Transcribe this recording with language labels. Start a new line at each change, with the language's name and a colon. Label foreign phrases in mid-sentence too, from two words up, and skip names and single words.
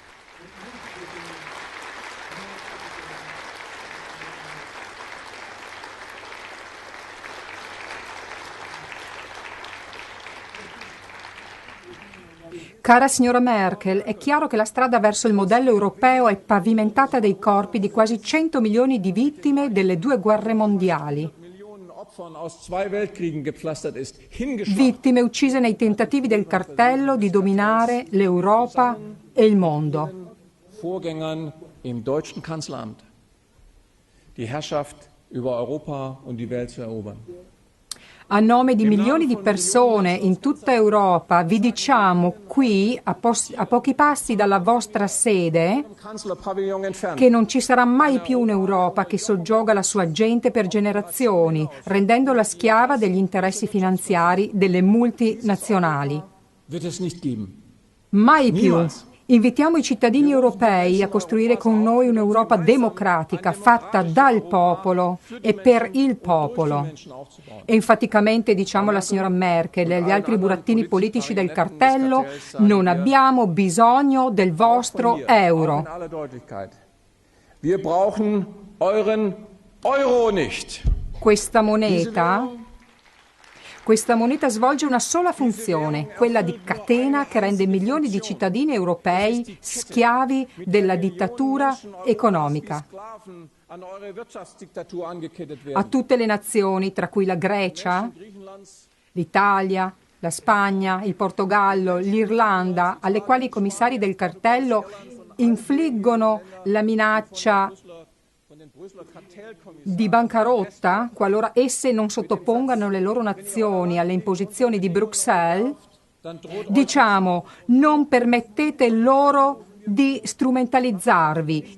Italian: Cara signora Merkel, è chiaro che la strada verso il modello europeo è pavimentata dai corpi di quasi 100 milioni di vittime delle 2 guerre mondiali. Vittime uccise nei tentativi del cartello di dominare l'Europa e il mondo.
German: Vorgängern im deutschen Kanzleramt die Herrschaft über Europa und die Welt zu erobern.
Italian: A nome di milioni di persone in tutta Europa vi diciamo qui, a pochi passi dalla vostra sede, che non ci sarà mai più un'Europa che soggioga la sua gente per generazioni, rendendola schiava degli interessi finanziari delle multinazionali. Mai più. Invitiamo i cittadini europei a costruire con noi un'Europa democratica, fatta dal popolo e per il popolo. E enfaticamente diciamo alla signora Merkel e agli altri burattini politici del cartello: non abbiamo bisogno del vostro euro.
German: Wir brauchen euren Euro nicht.
Italian: Questa moneta Questa moneta svolge una sola funzione, quella di catena che rende milioni di cittadini europei schiavi della dittatura economica. A tutte le nazioni, tra cui la Grecia, l'Italia, la Spagna, il Portogallo, l'Irlanda, alle quali i commissari del cartello infliggono la minaccia di bancarotta qualora esse non sottopongano le loro nazioni alle imposizioni di Bruxelles, diciamo, non permettete loro di strumentalizzarvi.